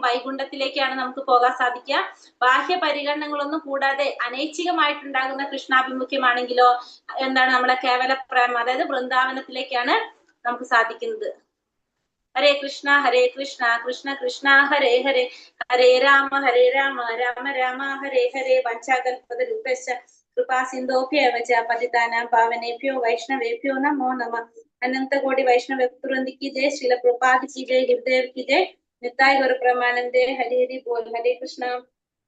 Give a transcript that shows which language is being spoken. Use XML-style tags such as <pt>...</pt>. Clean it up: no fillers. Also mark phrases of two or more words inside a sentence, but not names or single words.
<ml>വൈകുണ്ഠത്തിലേക്കാണ് നമുക്ക് പോകാൻ സാധിക്കുക. ബാഹ്യ പരിഗണനകളൊന്നും കൂടാതെ അനൈച്ഛികമായിട്ടുണ്ടാകുന്ന കൃഷ്ണാഭിമുഖ്യമാണെങ്കിലോ എന്താണ്? നമ്മളെ കേവല പ്രേമം, അതായത് വൃന്ദാവനത്തിലേക്കാണ് നമുക്ക് സാധിക്കുന്നത്.</ml> <sa>ഹരേ കൃഷ്ണ കൃഷ്ണ കൃഷ്ണ ഹരേ ഹരേ, ഹരേ രാമ രാമ രാമ ഹരേ ഹരേ. വഞ്ചാകൽപതരൂപശ്ച കൃപാ സിന്ധോഭ്യേവ ച പതിതാനാം പാവനേഭ്യോ വൈഷ്ണവേഭ്യോ നമോ നമഃ.</sa> <hi>अनन्तकोटि वैष्णव वृन्दकी जय, श्रील प्रभुपाद की जय, गुरुदेव की जय,</hi> <bn>নিতায় গৌর প্রমানন্দে, হরি হরি বোল.</bn> <sa>हरे कृष्णा.</sa>